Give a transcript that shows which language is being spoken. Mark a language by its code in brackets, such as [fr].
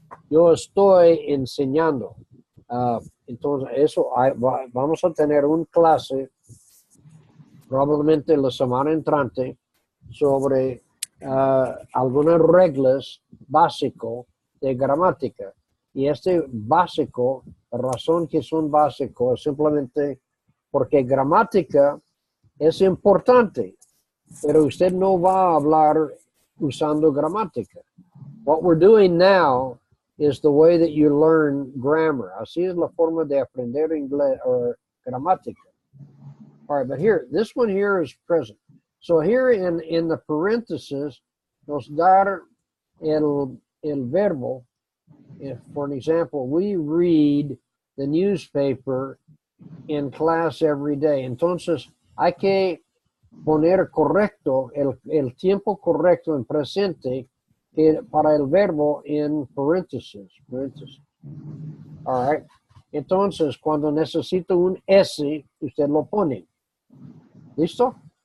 [es] Yo estoy enseñando. Entonces, eso vamos a tener un clase probablemente la semana entrante sobre algunas reglas básicas de gramática. Y este básico, la razón que son básicos es simplemente porque gramática es importante, pero usted no va a hablar usando gramática. [en] What we're doing now is the way that you learn grammar. [es] Así es la forma de aprender inglés o gramática. [en] All right, but here, this one here is present. So here in the parentheses, [es] nos dar el verbo. [en] If, for an example, we read the newspaper in class every day. [es] Entonces, hay que poner correcto, el tiempo correcto en presente para el verbo en paréntesis. All right. Entonces, cuando necesito un S, usted lo pone. ¿Listo?